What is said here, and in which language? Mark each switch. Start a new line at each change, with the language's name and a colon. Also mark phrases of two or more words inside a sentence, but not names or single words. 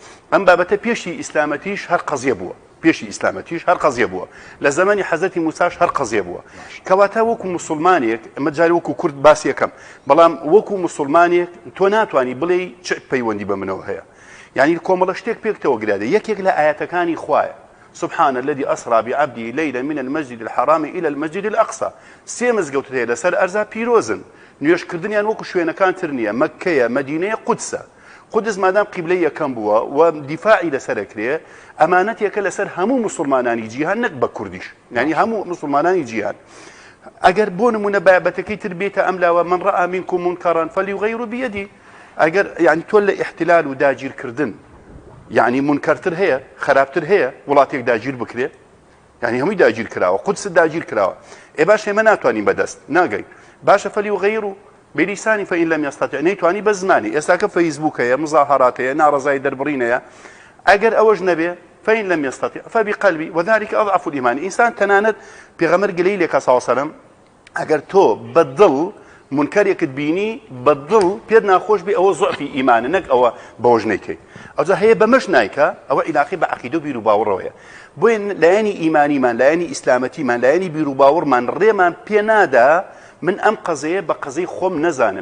Central Kurdish: ئەم بابەتە پێشی ئیسلامەتیش هەر قەزیە بووە، پێشی ئیسلامەتیش هەر قەزیە بووە، لە زەمانی حەزەتی موساش هەر قەزیە بووە. کەواتە وەکو موسڵمانێک ئەمە جاری وەکو کورد باسی یەکەم، بەڵام وەکو موسڵمانێک تۆ ناتوانانی بڵێ چ پەیوەندی بە منەوە هەیە. یعنی کۆمەڵە شتێک پێکتەوە گرادە. یەکێک لە ئاەتەکانی خوایە
Arabic: سبحان الذي أسرى بعبده ليلا من المسجد الحرام إلى المسجد الأقصى.
Central Kurdish: سێ مزگەوت هەیە لەسەر ئەرزا پیرۆزن، نوێژکردنیان وەکو شوێنەکان تر نییە، مەککەیە، مەدینەیە، قودسە. قودس مادام قیبلەی یەکەم بووە و دیفاعی لەسەرەکرێ، ئەمانەتێکە لەسەر هەموو موسڵمانانی جیهان، نەک بە کوردیش، یعنی هەموو موسڵمانانی جیهان. ئەگەر بۆ نمونە بابەتەکەی تر بێتە ئەملاوە
Arabic: من ڕأى منكم منكرا فليغيره بيده.
Central Kurdish: ئەگەر یعنی تۆ لە احتلال و داگیرکردن یعنی منکەرتر هەیە، خراپتر هەیە وڵاتێک داگیر بکرێ، یعنی هەمووی داگیر کراوە، قودس داگیر کراوە. باش ئێمە ناتوانین بەدەست ناگەین.
Arabic: باشە فەلیغەیره بلیسانی فإن لم يستطع،
Central Kurdish: نەیتوانی بە زمانی. ئێستاکە فەیسبووک هەیە، مزاهرات هەیە، ناڕەزایی دەربڕینەیە. ئەگەر ئەوەش نەبێ
Arabic: فإن لم يستطع فبقلبي وذلك أضعف الإيمان.
Central Kurdish: ئینسان تەنانەت پێغەمبەر گلەی لێکە
Arabic: صلی الله عليه وسلم
Central Kurdish: ئەگەر تۆ بەدڵ منکەرێکت بینی بەدڵ پێت ناخۆش بێ، ئەوە زوعفی ئیمانە، نەک ئەوە بەوەش نەیکەی. ئەوجا هەیە بەمەش نایکە، ئەوە عیلاقی بە عەقیدە و بیر و باوەڕەوەیە. بۆیە لایەنی ئیمانیمان، لایەنی ئیسلامەتیمان، لایەنی بیر و باوەڕمان ڕێمان پێ نادا من ئەم قەزەیە بە قەزەی خۆم نەزانم.